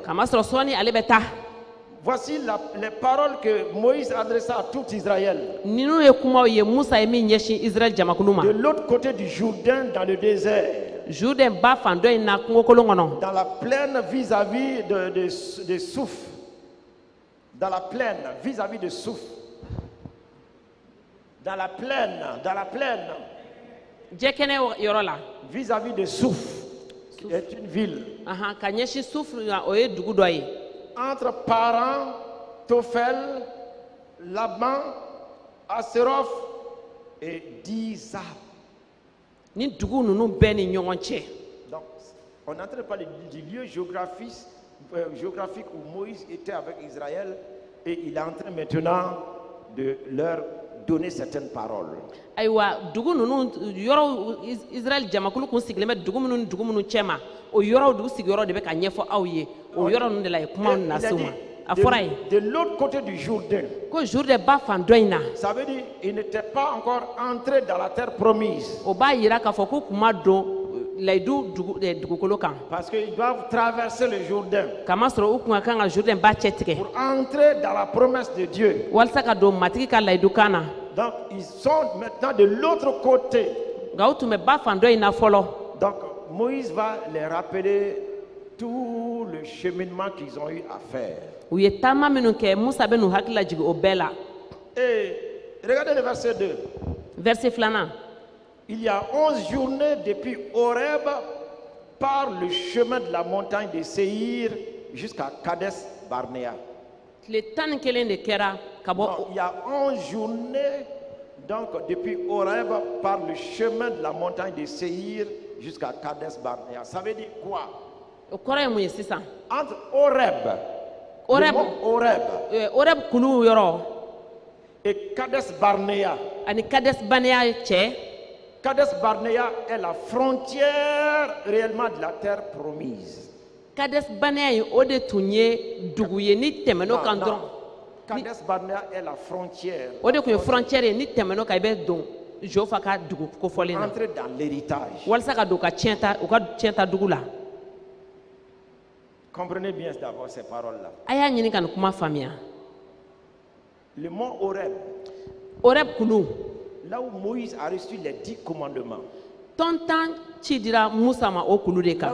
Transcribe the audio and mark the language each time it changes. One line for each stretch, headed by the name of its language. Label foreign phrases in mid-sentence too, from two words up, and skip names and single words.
Bambara: Kamasɔrɔ sɔɔni ale bɛ taa.
French: Voici les paroles que Moïse adressa à tout Israël.
Bambara: Ninnu ye kumaw ye Musa ye min ɲɛsin Israël jamakulu ma.
French: De l'autre côté du Jourdain, dans le désert.
Bambara: Jourdain ba fan dɔ in na kungokolon kɔnɔ.
French: Dans la plaine vis-à-vis de Souf. Dans la plaine vis-à-vis de Souf. Dans la plaine.
Bambara: Jɛkɛnɛ yɔrɔ la.
French: Vis-à-vis de Souf, qui est une ville.
Bambara: Ka ɲɛsin Sufu la o ye dugu dɔ ye.
French: Entre Paran, Tophel, Laban, Aserof et Dizab.
Bambara: Ni dugu ninnu bɛɛ ni ɲɔgɔn cɛ.
French: Donc, on est en train de parler du lieu géographique où Moïse était avec Israël et il est en train maintenant de leur donner certaines paroles.
Bambara: Ayiwa dugu ninnu yɔrɔw Israël jamakulu kun sigilen bɛ dugu minnu ni dugu minnu cɛ ma o yɔrɔw dugu sigiyɔrɔ de bɛ ka ɲɛfɔ aw ye o yɔrɔ ninnu de la ye kuma na se u ma a fɔra ye
French: De l'autre côté du Jourdain.
Bambara: ko Jourdain ba fan dɔ in na
French: Ça veut dire qu'il n'était pas encore entré dans la terre promise.
Bambara: o b'a yira k'a fɔ k'u kun ma don layidu dugukolo kan
French: Parce qu'ils doivent traverser le Jourdain
Bambara: kamasɔrɔ u kun ka kan ka Jourdain ba cɛ tigɛ
French: pour entrer dans la promesse de Dieu.
Bambara: walasa ka don matigi ka layidu kan na
French: Donc, ils sont maintenant de l'autre côté.
Bambara: nka u tun bɛ ba fan dɔ in na fɔlɔ
French: Donc, Moïse va les rappeler tout le cheminement qu'ils ont eu à faire.
Bambara: u ye taama minnu kɛ Musa bɛ n'u hakili lajigin o bɛɛ la
French: Et regardez le verset 2. verset 2. Il y a 11 journées depuis Horeb par le chemin de la montagne de Séhir jusqu'à Kades Barnéa.
Bambara: tile 11 de kɛra ka bɔ
French: Non, il y a 11 journées donc depuis Horeb par le chemin de la montagne de Séhir jusqu'à Kades Barnéa. Ça veut dire quoi?
Bambara: o kɔrɔ ye mun ye sisan
French: Entre Horeb, Horeb. le mont Horeb
Bambara: Horeb kulu yɔrɔ
French: et Kades Barnéa.
Bambara: ani Kades Barnea cɛ
French: Kades Barnéa est la frontière réellement de la terre promise.
Bambara: Kades Barnea in o de tun ye dugu ye ni tɛmɛn'o kan dɔrɔn
French: Kades Barnéa est la frontière.
Bambara: o de tun ye frontière ye ni tɛmɛn'o kan i bɛ don Jofa ka dugu kofɔlen na
French: Entrer dans l'héritage.
Bambara: walasa ka don u ka tiɲɛta dugu la
French: Comprenez bien d'abord ces paroles-là.
Bambara: a y'a ɲini ka nin kuma faamuya
French: Le mont Horeb,
Bambara: Horeb kulu
French: là où Moïse a reçu les 10 commandements,
Bambara: tɔntan ci dira Musa ma o kulu de
French: là
Bambara: kan